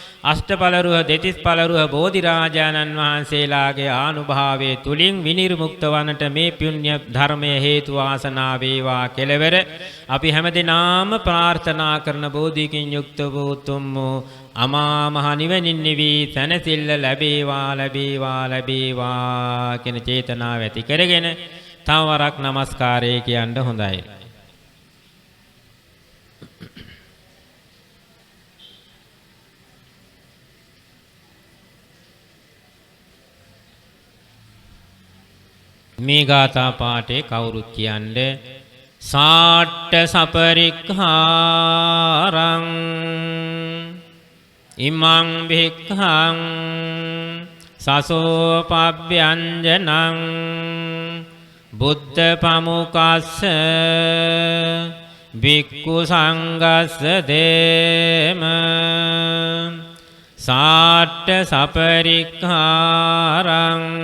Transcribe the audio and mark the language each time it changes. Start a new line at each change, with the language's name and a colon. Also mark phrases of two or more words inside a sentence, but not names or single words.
Sinhala: අෂ්ටඵලරුහ දෙතිස් පළරුහ බෝධිරාජානන් වහන්සේලාගේ ආනුභාවයේ තුලින් විනිර්මුක්ත වන්නට මේ පුණ්‍ය ධර්මය හේතු වාසනා වේවා කෙලවර අපි හැමදෙනාම ප්‍රාර්ථනා කරන බෝධිකින් යුක්ත වූ උතුම් අමා මහ නිවනින් නිවි සැනසෙල්ල ලැබේවා ලැබේවා ලැබේවා කියන චේතනාව ඇති කරගෙන තව වරක් নমස්කාරය කියන්න හොඳයි. මේ ගාථා පාඨේ කවුරුත් කියන්නේ සාට්ඨ
Pali: සපරික්ඛාරං ඉමං භික්ඛං සසෝපබ්බ්‍යංජනං බුද්ධ පමුකස්ස භික්ඛු සංඝස්ස දේම සාට්ඨ සපරික්ඛාරං